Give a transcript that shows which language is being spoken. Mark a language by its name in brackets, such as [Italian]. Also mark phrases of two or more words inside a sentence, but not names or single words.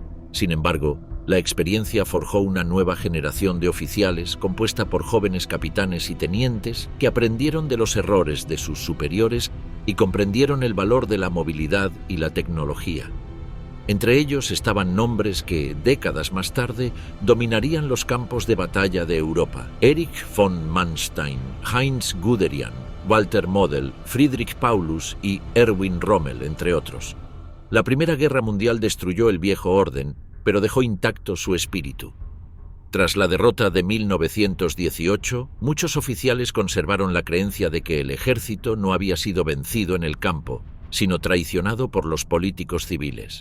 [Spanish] Sin embargo, la experiencia forjó una nueva generación de oficiales compuesta por jóvenes capitanes y tenientes que aprendieron de los errores de sus superiores y comprendieron el valor de la movilidad y la tecnología. Entre ellos estaban nombres que, décadas más tarde, dominarían los campos de batalla de Europa: Erich von Manstein, Heinz Guderian, Walter Model, Friedrich Paulus y Erwin Rommel, entre otros. La Primera Guerra Mundial destruyó el viejo orden, pero dejó intacto su espíritu. Tras la derrota de 1918, muchos oficiales conservaron la creencia de que el ejército no había sido vencido en el campo, sino traicionado por los políticos civiles.